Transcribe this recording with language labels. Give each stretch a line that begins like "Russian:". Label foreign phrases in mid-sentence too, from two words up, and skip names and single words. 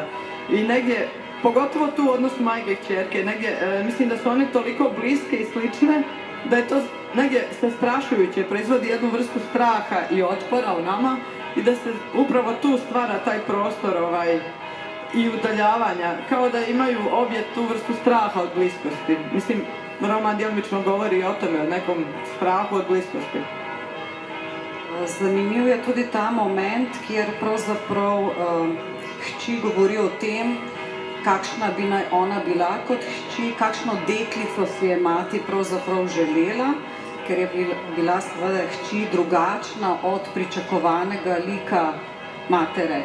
Bosnian: I negdje, pogotovo tu u odnosu majke i kćerke, negdje mislim da su one toliko bliske i slične da je to negdje zastrašujuće, proizvodi jednu vrstu straha i otpora u nama i da se upravo tu stvara taj prostor i udaljavanja, kao da imaju obje tu vrstu straha od bliskosti. Mislim, roman djelomično govori o tome, o nekom strahu od bliskosti.
Slovenian: Zanimiv je tudi ta moment, kjer pravzaprav hči govori o tem, kakšna bi naj ona bila kot hči, kakšno deklico si je mati pravzaprav želela, ker je bila seveda hči drugačna od pričakovanega lika matere.